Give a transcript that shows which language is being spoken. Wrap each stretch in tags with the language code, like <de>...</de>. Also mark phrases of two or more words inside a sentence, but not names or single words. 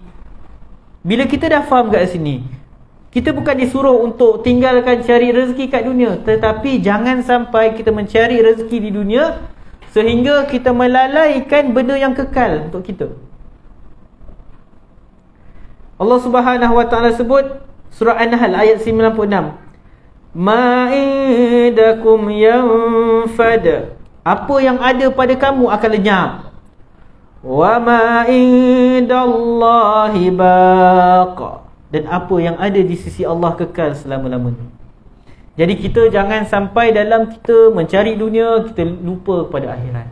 <ms>Bila kita dah faham kat sini, kita bukan disuruh untuk tinggalkan cari rezeki kat dunia, tetapi jangan sampai kita mencari rezeki di dunia sehingga kita melalaikan benda yang kekal untuk kita. Allah Subhanahu wa ta'ala sebut surah An-Nahl ayat 96,</ms> <ar>ما عندكم ينفد,</ar> <ms>apa yang ada pada kamu akan lenyap,</ms> <ar>وما عند الله باق,</ar> <ms>dan apa yang ada di sisi Allah kekal selama-lamanya. Jadi kita jangan sampai dalam kita mencari dunia, kita lupa pada akhirat.</ms>